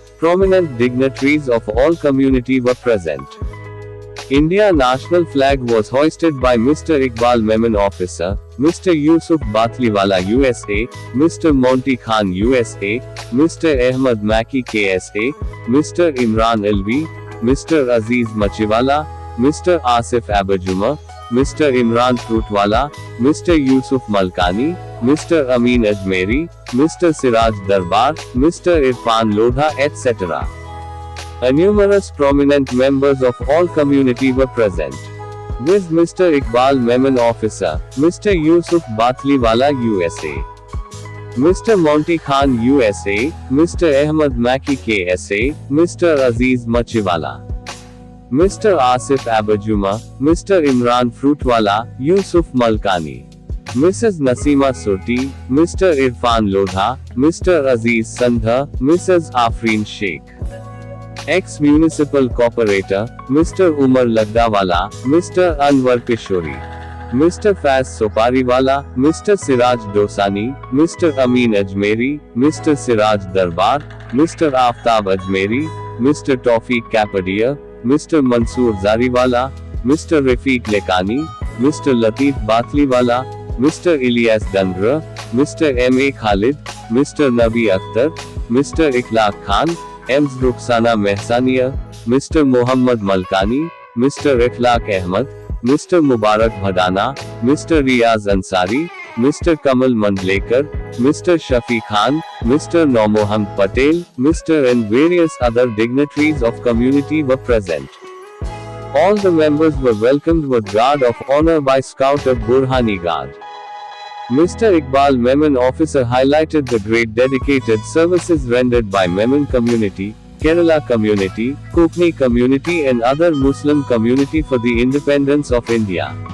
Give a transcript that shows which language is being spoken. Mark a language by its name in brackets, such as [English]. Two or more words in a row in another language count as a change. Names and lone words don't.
[English] Prominent dignitaries of all community were present. India national flag was hoisted by Mr. Iqbal Memon officer, Mr. Yusuf Batliwala USA, Mr. Monty Khan USA, Mr. Ahmed Maki KSA, Mr. Imran Alvi, Mr. Aziz Machiwala, Mr. Asif Abajuma, Mr. Imran Fruitwala, Mr. Yusuf Malkani, Mr. Amin Ajmeri, Mr. Siraj Darbar, Mr. Irfan Lodha etc. Numerous prominent members of all community were present. With Mr. Iqbal Memon officer, Mr. Yusuf Batliwala USA, Mr. Monty Khan USA, Mr. Ahmed Maki KSA, Mr. Aziz Machiwala, Mr. Asif Abajuma, Mr. Imran Fruitwala, Yusuf Malkani, Mrs. Nasima Surti, Mr. Irfan Lodha, Mr. Aziz Sandha, Mrs. Afreen Sheikh, ex-municipal corporator, Mr. Umar Lagdawala, Mr. Anwar Kishori, Mr. Faz Sopariwala, Mr. Siraj Dosani, Mr. Amin Ajmeri, Mr. Siraj Darbar, Mr. Aftab Ajmeri, Mr. Tawfiq Kapadia, Mr. Mansoor Zariwala, Mr. Rafiq Lekani, Mr. Latif Batliwala, Mr. Ilyas Dangra, Mr. M.A. Khalid, Mr. Nabi Akhtar, Mr. Ikhlaq Khan, Ms. Rukhsana Mehsania, Mr. Muhammad Malkani, Mr. Ikhlaq Ahmad, Mr. Mubarak Bhadana, Mr. Riaz Ansari, Mr. Kamal Mandlekar, Mr. Shafi Khan, Mr. Nomohand Patel, Mr. and various other dignitaries of community were present. All the members were welcomed with guard of honor by Scout of Burhani Guard. Mr. Iqbal Memon officer highlighted the great dedicated services rendered by Memon community, Kerala community, Kokni community and other Muslim community for the independence of India.